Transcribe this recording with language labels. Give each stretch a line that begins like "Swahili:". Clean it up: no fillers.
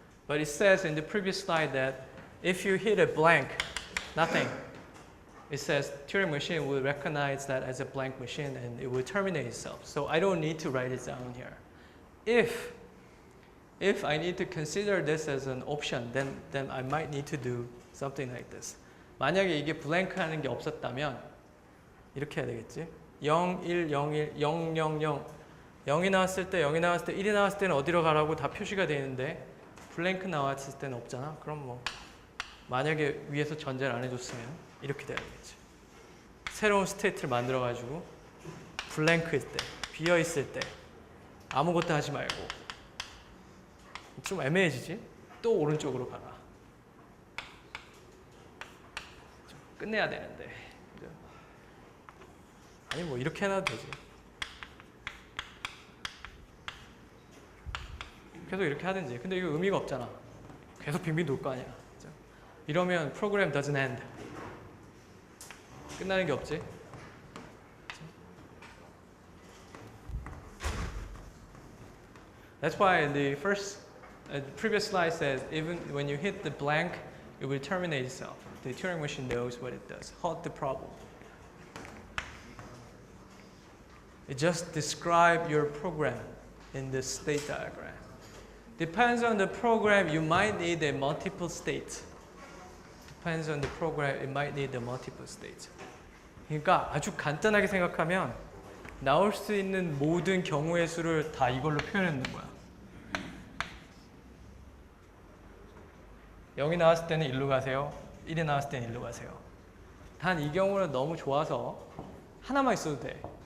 English: But it says in the previous slide that if you hit a blank, nothing. It says Turing machine will recognize that as a blank machine and it will terminate itself. So I don't need to write it down here. If I need to consider this as an option, then I might need to do something like this.
Korean: 만약에 이게 블랭크 하는 게 없었다면 이렇게 해야 되겠지. 0, 1, 0, 1, 0, 0, 0. 0이 나왔을 때, 0이 나왔을 때, 1이 나왔을 때는 어디로 가라고 다 표시가 되어 있는데 블랭크 나왔을 때는 없잖아. 그럼 뭐 만약에 위에서 전제를 안 해줬으면 이렇게 돼야 되겠지. 새로운 스테이트를 만들어가지고 블랭크일 때, 비어있을 때 아무것도 하지 말고 좀 애매해지지? 또 오른쪽으로 가라. 끝내야 되는데 아니 뭐 이렇게 해놔도 되지. 계속 이렇게 하든지. 근데 이거 의미가 없잖아. 계속 빙빙 돌 거 아니야. 이러면
English: program doesn't end.
Korean: 끝나는 게 없지.
English: That's why the previous slide says even when you hit the blank, it will terminate itself. The Turing machine knows what it does. Halt the problem. It just describes your program in the state diagram. Depends on the program, you might need a multiple state. Depends on the program, it might need a multiple state.
Korean: 그러니까 아주 간단하게 생각하면 나올 수 있는 모든 경우의 수를 다 이걸로 표현하는 거야. 0이 나왔을 때는 일로 가세요. 1이 나왔을 때는 일로 가세요. 단 이 경우는 너무 좋아서 하나만 있어도 돼.